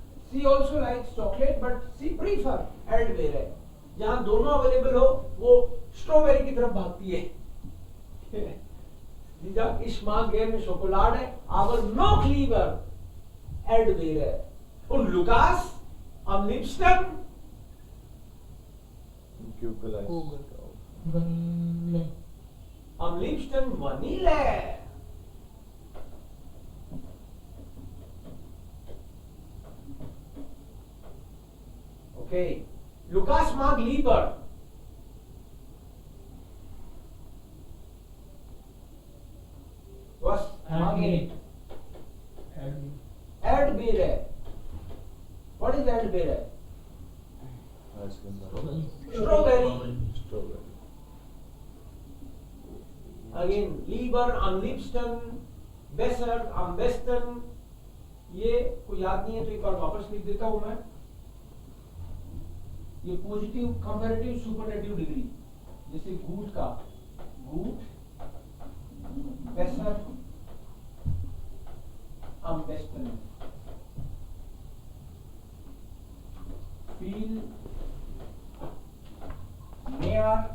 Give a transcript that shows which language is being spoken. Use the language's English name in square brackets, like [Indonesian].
[English] She also likes chocolate but she prefer Erdbeere. [Hindi] जहाँ दोनों available हो वो स्ट्रॉबेरी की तरफ भागती है। [German] Sie sagt, ich mag gerne Schokolade, aber noch lieber Erdbeere. Und Lukas, am liebsten गूगल Vanilla. am liebsten Vanille. Okay. Lukas mag lieber was mag er nicht? [English] Erdbeere. What is Erdbeere? [Hindi] Ice cream [English] Strawberry. [Hindi] Strawberry [English] Again, lieber, am liebsten, besser, am besten. [Hindi] ये को याद नहीं है तो एक बार वापस लिख देता हूं मैं। ये पॉजिटिव कंपैरेटिव सुपरलेटिव डिग्री, जैसे गुड का गुड, बेसर, am besten, viel mehr,